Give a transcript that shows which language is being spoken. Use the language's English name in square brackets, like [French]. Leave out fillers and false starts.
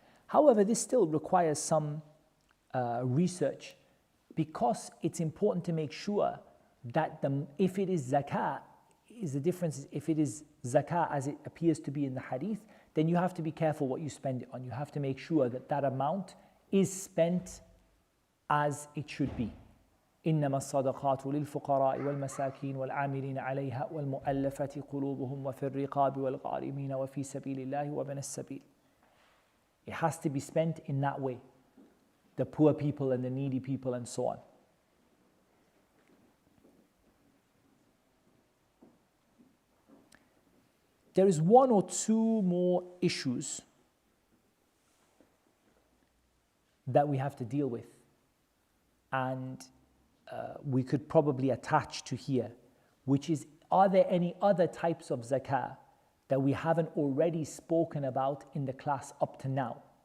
[English] However, this still requires some research, because it's important to make sure that if it is zakah, the difference is if it is zakah as it appears to be in the hadith, then you have to be careful what you spend it on. You have to make sure that that amount is spent as it should be. [Arabic] إنما الصدقات للفقراء والمساكين والعاملين عليها والمؤلفة قلوبهم وفي الرقاب والغارمين وفي سبيل الله وابن السبيل. [English] It has to be spent in that way. The poor people and the needy people and so on. There is one or two more issues that we have to deal with, and we could probably attach to here, which is, are there any other types of zakah that we haven't already spoken about in the class up to now?